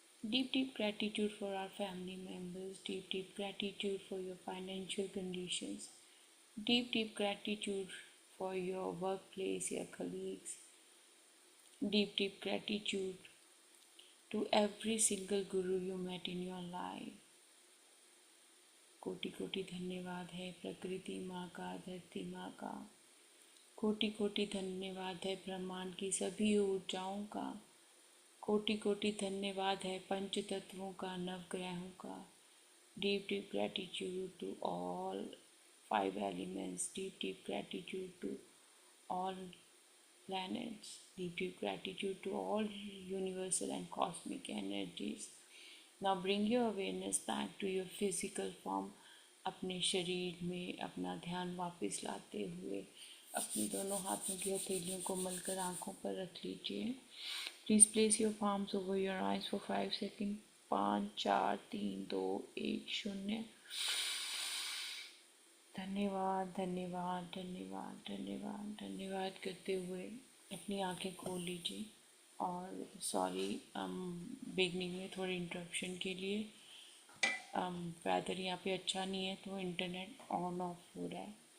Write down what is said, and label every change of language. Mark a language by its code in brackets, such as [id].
[en] Deep deep gratitude for our family members. Deep deep gratitude for your financial conditions. Deep deep gratitude for your workplace, your colleagues. Deep deep gratitude to every single guru you met in your life. [hi] कोटि कोटि धन्यवाद है प्रकृति माँ का, धरती माँ का। कोटि कोटि धन्यवाद है ब्रह्मांड की सभी ऊर्जाओं का। कोटि कोटि धन्यवाद है पंच तत्वों का, नवग्रहों का। [en] Deep deep gratitude to all 5 elements. Deep deep gratitude to all planets. Deep deep gratitude to all universal and cosmic energies. Now bring your awareness back to your physical form. [hi] अपने शरीर में अपना ध्यान वापस लाते हुए अपने दोनों हाथों की हथेलियों को मलकर आंखों पर रख लीजिए। [en] Please place your palms over your eyes for 5 seconds. 5 4 3 2 1 0। [hi] धन्यवाद धन्यवाद धन्यवाद धन्यवाद धन्यवाद करते हुए अपनी आंखें खोल लीजिए। और सॉरी बिगनिंग में थोड़ी इंटरप्शन के लिए। वेदर यहाँ पे अच्छा नहीं है तो इंटरनेट ऑन ऑफ हो रहा है।